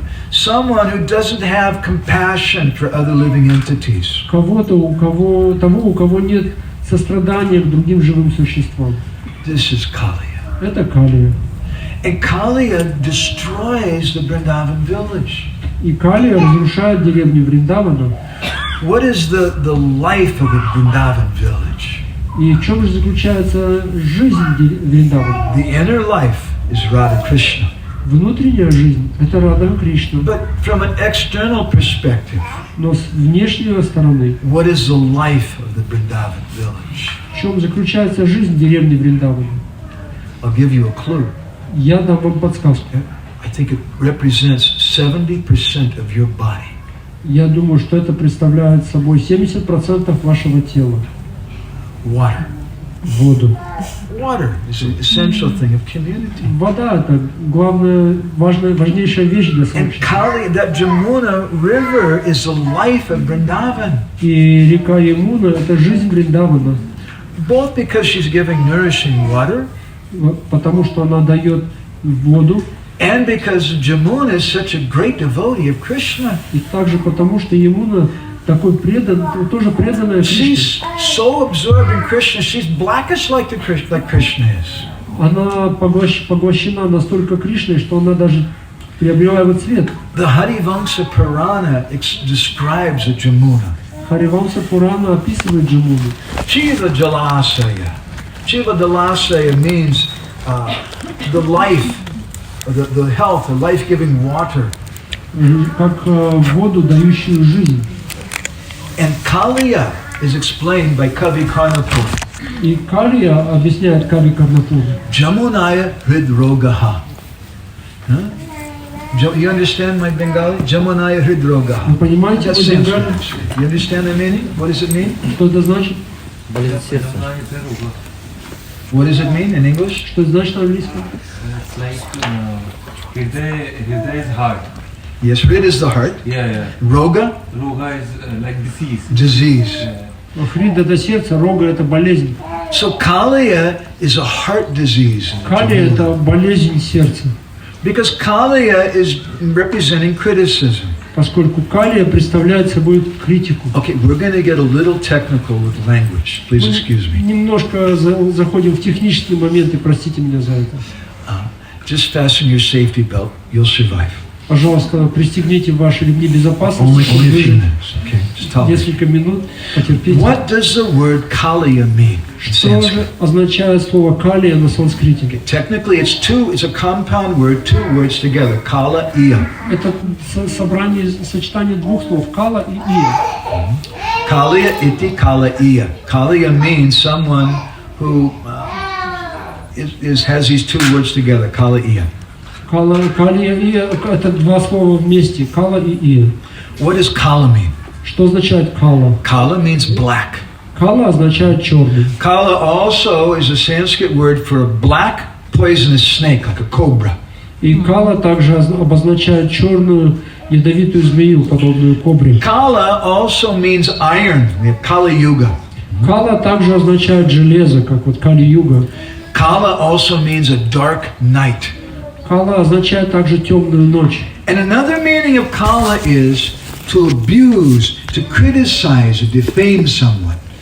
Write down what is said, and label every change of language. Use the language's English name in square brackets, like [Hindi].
[English] Someone who doesn't have compassion for other living entities. [Russian] кого-то, у кого нет сострадания к другим живым существам. [English] This is Kaliya. [Russian] Это Калия. [English] And Kaliya destroys the Vrindavan village. [Russian] И Калия разрушает деревню Вриндавана. [English] What is the life of the Vrindavan village? [Russian] И в чем же заключается жизнь Вриндавана? [English] The inner life is Radha Krishna. [Russian] Внутренняя жизнь – это Рада Кришна. [English] But from an external perspective, [Russian] Но с внешней стороны, [English] what is the life of the Vrindavan village? [Russian] в чем заключается жизнь деревни Вриндавана? [English] I'll give you a clue. [Russian] Я дам вам подсказку. [English] I think it represents 70% of your body. [Russian] Я думаю, что это представляет собой 70% вашего тела. [English] Water. [Russian] Воду. [English] Water is an essential thing of community. [Russian] Вода – это главная, важнейшая вещь для [English] And [Russian] сообщества. [English] Kali, that Jamuna river is the life of Vrindavan. [Russian] И река Ямуна – это жизнь Вриндавана, [English] Both because she's giving nourishing water, [Russian] потому что она дает воду, [English] and because Jamuna is such a great devotee of Krishna. [Russian] и также потому, что Ямуна такой тоже преданная Кришне. [English] She's so absorbed in Krishna, she's blackish like Krishna is. [Russian] Она поглощена настолько Кришной, что она даже приобретает цвет. [English] The Harivamsa Purana describes a Jamuna. [Russian] Харивамса Пурана описывает Джамуну. [Sanskrit] Shiva Jalasaya. [English] Shiva Jalasaya means the life, the health, the life-giving water. [Russian] Как воду, дающую жизнь. [English] And Kaliya is explained by Kavi Karnapur. [Russian] И Калия объясняет Кави Карнапур. [Sanskrit] Jamunaya Hridrogaha. [English] You understand my Bengali? [Sanskrit] Jamunaya Hridrogaha. [Russian] Вы понимаете, [English] That's Sanskrit. You understand the meaning? What does it mean? [Russian] что это значит? Болезнь сердца. [English] What does it mean in English? [Russian] Что это значит на английском? [English] It's like Hriday is heart. Yes, Hrid is the heart. Yeah. [Sanskrit] Roga, [English] Roga is like disease. disease. [Russian] Хрид – это сердце, рога – это болезнь. [English] So Kaliya is a heart disease. [Russian] Калия – это болезнь сердца. [English] Because Kaliya is representing criticism. [Russian] Поскольку Калия представляет собой критику. [English] Okay, we're going to get a little technical with language. Please excuse me. [Russian] Немножко заходим в технические моменты, простите меня за это. [English] Just fasten your safety belt. You'll survive. [Russian] Пожалуйста, пристегните ваши ремни безопасности, [English] Only a [Russian] чтобы [English] few [Russian] выжить [English] minutes. Okay, just talk. [Russian] несколько минут, потерпите. [English] What does the word Kaliya mean in [Russian] Что [English] Sanskrit? [Russian] же означает слово «калия» на санскрите? [English] Technically, it's a compound word, two words together, Kala Iya. [Russian] Это собрание, сочетание двух слов «кала» и «ия». [Sanskrit] Kaliya iti Kala Iya. [English] Kaliya means someone who has these two words together, Kala Iya. [Russian] Калия и «ия» – это два слова вместе, «кала» и «ия». [English] What does Kala mean? [Russian] Что означает «кала»? [English] Kala means black. [Russian] Кала означает черный. [English] Kala also is a Sanskrit word for a black poisonous snake, like a cobra. [Russian] И кала также обозначает черную ядовитую змею, подобную кобре. [English] Kala also means iron. We have Kali Yuga. [Russian] Кала также означает железо, как вот Кали-юга. [English] Kala also means a dark night. [Russian] Кала означает также темную ночь. [English] And another meaning of Kala is to abuse, to criticize, or defame someone.